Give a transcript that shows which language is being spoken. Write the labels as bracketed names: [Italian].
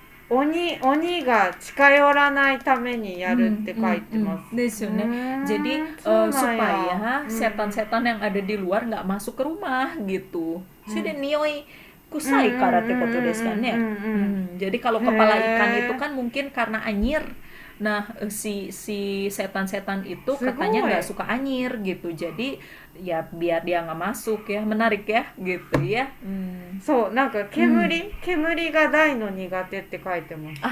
[Japanese] 鬼が近寄らないためにやるって書いてます。ですよね。 [Indonesian] Jadi supaya setan-setan yang ada di luar nggak masuk ke rumah gitu. [Japanese] Sudah nioi kusai karaってことですかね。 [Indonesian] Jadi kalau kepala ikan itu kan mungkin karena anyir. Nah, si setan-setan itu katanya nggak suka anyir gitu. Jadi ya biar dia nggak masuk ya. Menarik ya gitu ya. [Japanese] そう、なんか煙が大の苦手って書いてます。